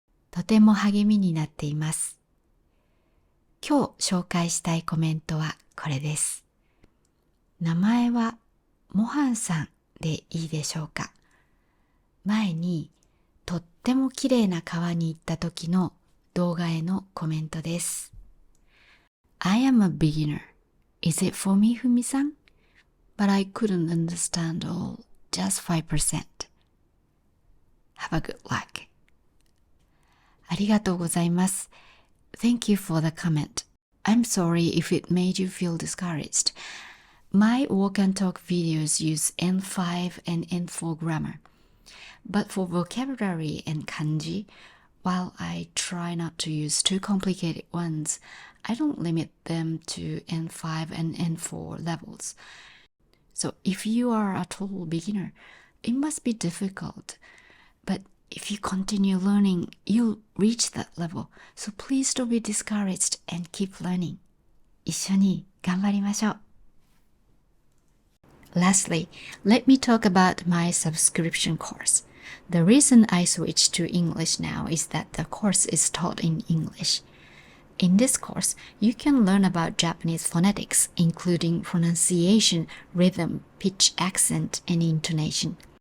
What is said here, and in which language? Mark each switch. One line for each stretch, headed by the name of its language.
Japanese: とても励みになっています。今日紹介したいコメントはこれです。名前はモハンさんでいいでしょうか。前にとっても綺麗な川に行った時の動画へのコメントです。
English: I am a beginner. Is it for me, Fumi-san? But I couldn't understand all, just 5%. Have a good luck.
Japanese: ありがとうございます。
English: Thank you for the comment. I'm sorry if it made you feel discouraged. My walk and talk videos use N5 and N4 grammar. But for vocabulary and kanji, while I try not to use too complicated ones, I don't limit them to N5 and N4 levels. So if you are a total beginner, it must be difficult. But if you continue learning, you'll reach that level. So please don't be discouraged and keep learning.
Japanese: 一緒に頑張りましょう。
English: Lastly, let me talk about my subscription course. The reason I switched to English now is that the course is taught in English. In this course, you can learn about Japanese phonetics, including pronunciation, rhythm, pitch, accent, and intonation.